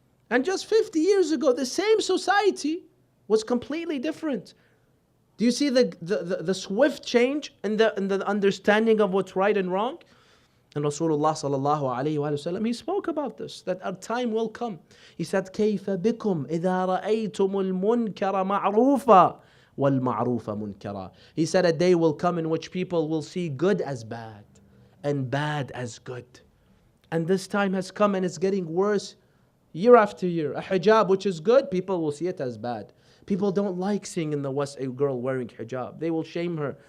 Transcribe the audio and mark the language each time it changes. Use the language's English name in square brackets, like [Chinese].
[English] And just 50 years ago, the same society was completely different. Do you see the swift change in the understanding of what's right and wrong? And Rasulullah sallallahu alayhi wa sallam, he spoke about this, that a time will come. He said, [Arabic] كَيْفَ بِكُمْ إِذَا رَأَيْتُمُ الْمُنْكَرَ مَعْرُوفًا وَالْمَعْرُوفَ مُنْكَرًا. [English] He said a day will come in which people will see good as bad and bad as good. And this time has come and it's getting worse year after year. A hijab which is good, people will see it as bad. People don't like seeing in the West a girl wearing hijab. They will shame her.